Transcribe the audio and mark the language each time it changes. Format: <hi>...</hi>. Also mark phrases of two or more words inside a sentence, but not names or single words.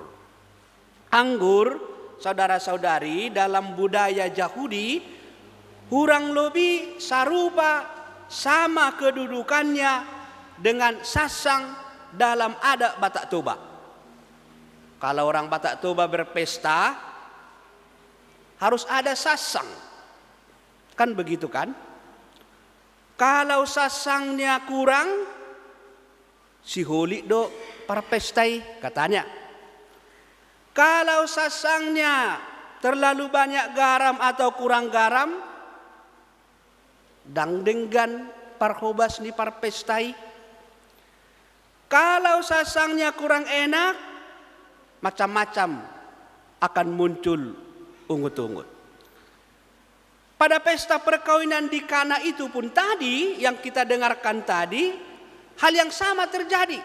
<id>Anggur, saudara-saudari, dalam budaya Yahudi kurang lebih sarupa sama kedudukannya dengan sasang dalam adat Batak Toba. Kalau orang Batak Toba berpesta harus ada sasang. Kan begitu kan? Kalau sasangnya kurang,</id> <bbc>si holik do parpestai</bbc> <id>katanya. Kalau sasangnya terlalu banyak garam atau kurang garam,</id> <bbc>dangdenggan parhobas ni parpestai.</bbc> <id>Kalau sasangnya kurang enak, macam-macam akan muncul ungut-ungut. Pada pesta perkawinan di Kana itu pun tadi, yang kita dengarkan tadi, hal yang sama terjadi.</id>